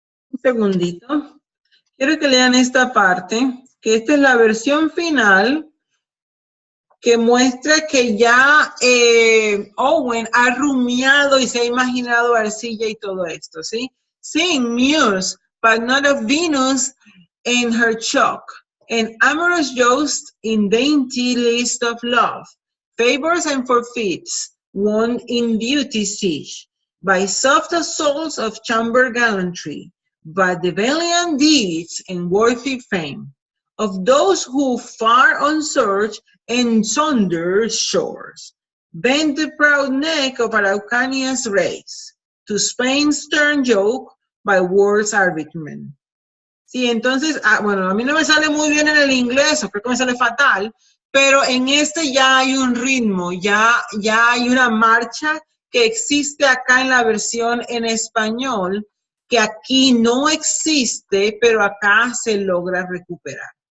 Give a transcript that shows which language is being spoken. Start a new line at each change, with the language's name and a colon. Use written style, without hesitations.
Spanish: Un segundito. Quiero que lean esta parte, que esta es la versión final que muestra que ya Owen ha rumiado y se ha imaginado a Ercilla y todo esto, ¿sí?
English: Sing, muse, but not of Venus in her chalk, an amorous joust in dainty list of love, favors and forfeits, won in beauty's siege, by soft assaults of chamber gallantry, but the valiant deeds and worthy fame of those who far on search and sonder shores, bend the proud neck of Araucania's race, to Spain's stern yoke by war's arbitrament.
Spanish: Sí, entonces, bueno, a mí no me sale muy bien en el inglés, o creo que me sale fatal, pero en este ya hay un ritmo, ya hay una marcha que existe acá en la versión en español, que aquí no existe, pero acá se logra recuperar.